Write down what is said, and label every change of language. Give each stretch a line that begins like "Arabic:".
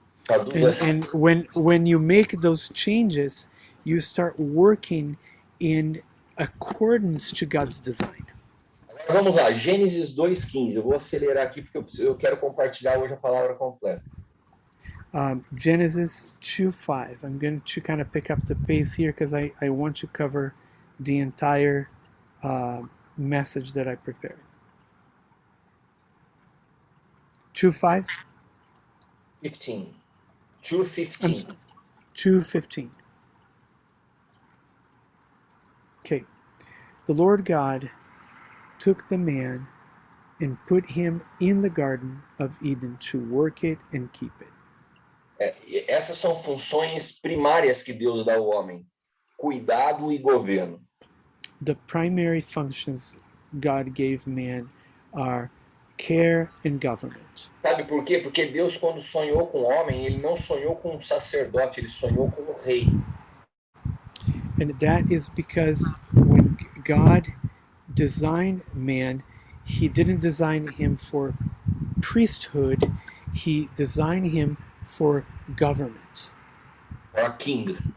English: And when you make those changes, you start working in accordance to God's design.
Portuguese: Agora vamos lá, Gênesis 2:15. Eu vou acelerar aqui porque eu quero compartilhar hoje a palavra completa.
English: Genesis 2:5. I'm going to kind of pick up the pace here because I want to cover the entire message that I prepared. 2:5? 15. 2:15. 2:15. Okay. The Lord God took the man and put him in the Garden of Eden to work it and keep it.
Portuguese: Essas são funções primárias que Deus dá ao homem: cuidado e governo.
English: The primary functions God gave man are care and government.
Portuguese: Sabe por quê? Porque Deus, quando sonhou com o homem, ele não sonhou com um sacerdote, ele sonhou com um rei.
English: And that is because when God designed man, he didn't design him for priesthood, he designed him for government. for a king.